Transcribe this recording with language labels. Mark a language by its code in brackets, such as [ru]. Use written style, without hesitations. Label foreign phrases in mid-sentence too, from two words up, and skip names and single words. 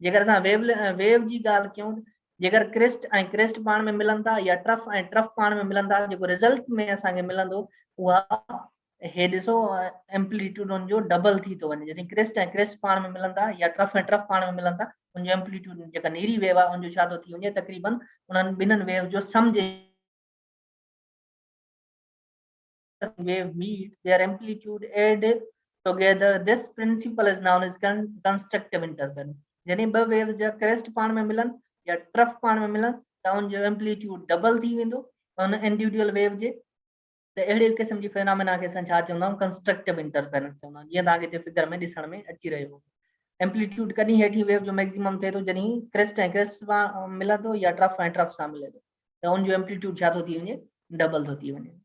[sd] जेकर असां वेव जी ॻाल्हि कयूं, जेकर क्रिस्ट ऐं क्रिस्ट पाण में मिलनि था या ट्रफ ऐं ट्रफ पाण में मिलनि था, जेको रिज़ल्ट में असांखे मिलंदो उहा हे ॾिसो एम्पलीट्यूड उनजो डबल थी थो वञे। जॾहिं क्रिस्ट ऐं क्रिस्ट पाण में मिलनि था या ट्रफ ऐं ट्रफ पाण में मिलनि था, उनजो एम्पलीट्यूड जेका नीरी वेव आहे उनजो छा थो थी वञे, तक़रीबन उन्हनि ॿिन्हिनि वेव जो सम जे [en] wave meet their amplitude add together. This principle is known as constructive interference. [sd] यानी ॿ वेव्स जा क्रेस्ट पाण में मिलन या ट्रफ पाण में मिलन त उन जो एम्पलीट्यूड डबल थी वेंदो उन [en] individual wave [sd] जे। त अहिड़े क़िस्म जी फेनोमेना खे असां छा चवंदा आहियूं, [en] constructive interference [sd] चवंदा आहियूं। जीअं तव्हांखे हिते फिगर में ॾिसण में अची रहियो, एम्पलीट्यूड कॾहिं हेठी वेव जो मैक्सिमम थिए थो जॾहिं क्रेस्ट ऐं क्रेस्ट सां मिले थो या ट्रफ ऐं ट्रफ सां मिले थो, त उन जो एम्पलीट्यूड छा थो थी वञे, डबल थो थी वञे।